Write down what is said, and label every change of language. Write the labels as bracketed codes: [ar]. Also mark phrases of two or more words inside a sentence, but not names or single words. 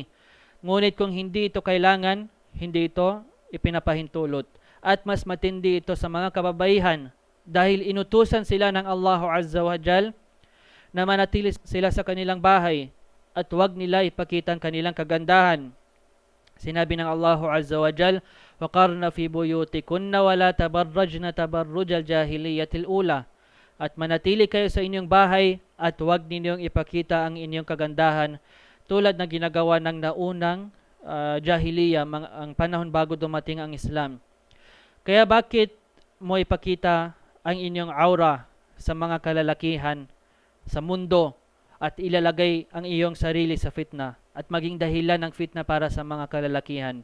[tl] Ngunit kung hindi ito kailangan, hindi ito ipinapahintulot. At mas matindi ito sa mga kababaihan dahil inutusan sila ng [ar] الله عز وجل [tl] na manatili sila sa kanilang bahay at huwag nila ipakita ang kanilang kagandahan. Sinabi ng [ar] الله عز وجل, وَقَرْنَ فِي بُيُوتِكُنَّ وَلَا تَبَرَّجْنَ تَبَرُّجَ الْجَاهِلِيَّةِ الْأُولَى. [tl] At manatili kayo sa inyong bahay at huwag ninyong ipakita ang inyong kagandahan tulad na ginagawa ng naunang jahiliya, ang panahon bago dumating ang Islam. Kaya bakit mo ipakita ang inyong aura sa mga kalalakihan sa mundo at ilalagay ang iyong sarili sa fitna at maging dahilan ng fitna para sa mga kalalakihan?